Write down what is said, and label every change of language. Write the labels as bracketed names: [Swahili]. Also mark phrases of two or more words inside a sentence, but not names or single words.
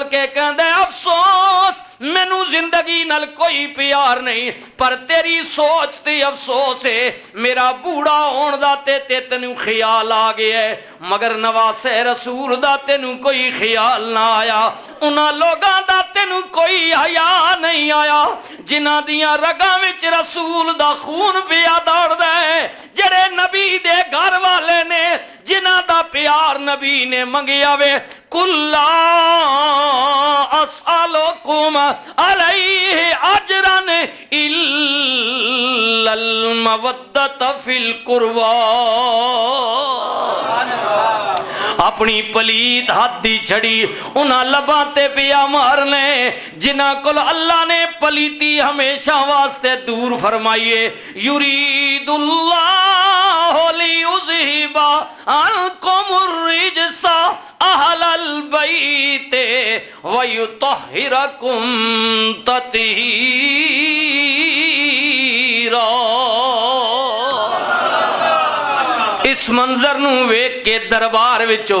[Punjabi] کے کہندے افسوس مینوں زندگی نال کوئی پیار نہیں، پر تیری سوچ تے افسوس ہے، میرا بوڑا ہون دا تے تینوں خیال آ گیا ہے، مگر نواسے رسول دا تینوں کوئی خیال نہ آیا، انہاں لوگاں دا تینوں کوئی حیا نہیں آیا، جنہاں دیاں رگاں وچ رسول دا خون پیا دوڑ دے، جڑے نبی دے گھر والے نے، جنہاں دا پیار نبی نے منگیا وے، [Arabic] قُلْ لَا أَسْأَلُكُمْ عَلَيْهِ أَجْرًا إِلَّا الْمَوَدَّةَ فِي الْقُرْبَى، [Punjabi] اپنی پلیت حد دی چھڑی انہاں لباں تے پیا مارنے جنہاں کل اللہ نے پلیتی ہمیشہ واسطے دور فرمائیے، [Arabic] یرید اللہ لیذہب عنکم الرجس اہل البیت ویطہرکم [Punjabi] تطہیرا، اس منظر نو ویکھ کے دربار وچوں